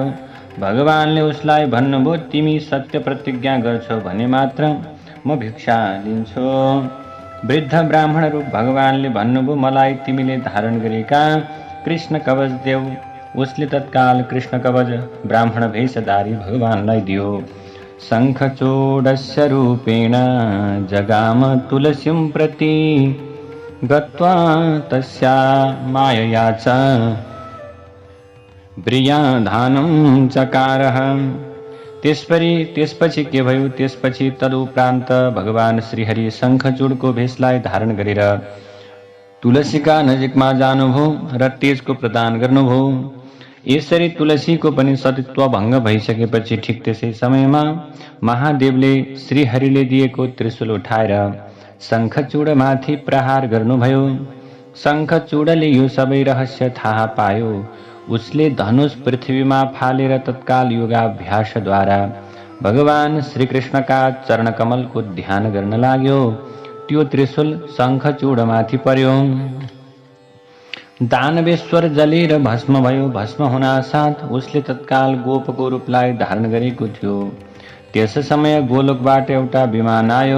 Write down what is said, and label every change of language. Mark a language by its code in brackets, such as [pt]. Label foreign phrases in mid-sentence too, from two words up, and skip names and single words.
[ne] भगवानले उसलाई भन्नुभयो, तिमी सत्य प्रतिज्ञा गर्छौ भने मात्र म भिक्षा दिन्छु। वृद्ध ब्राह्मण रूप भगवानले भन्नुभयो, मलाई तिमीले धारण गरेका कृष्ण कवच देऊ। उसले तत्काल कृष्ण कवच ब्राह्मण भेषधारी भगवानलाई दियो। [sa] शङ्खचूडस्य रूपेण जगाम तुलसीं प्रति गत्वा तस्या मायया च ब्रियाधानं चकारः। [ne] त्यसपछि के भयो? त्यसपछि तदुपरान्त भगवान श्रीहरि शङ्खचूडको भेषलाई धारण गरेर तुलसीका नजिकमा जानुभयो र तेजको प्रदान गर्नुभयो। यसरी तुलसीको पनि सतीत्व भङ्ग भइसकेपछि ठिक त्यसै समयमा महादेवले श्रीहरिले दिएको त्रिशूल उठाएर शङ्खचूडमाथि प्रहार गर्नुभयो। शङ्खचूडले यो सबै रहस्य थाहा पायो। उसले धनुष पृथ्वीमा फालेर तत्काल योगाभ्यासद्वारा भगवान श्री कृष्ण [hi] का चरण कमल को [ne] ध्यान गर्न लाग्यो। त्यो त्रिशूल शङ्खचूडमाथि पर्यो। दानवेश्वर जलेर भस्म भयो। भस्म हुनासाथ उसले तत्काल गोपको रूपलाई धारण गरेको थियो। त्यस समय गोलोकबाट एउटा विमान आयो।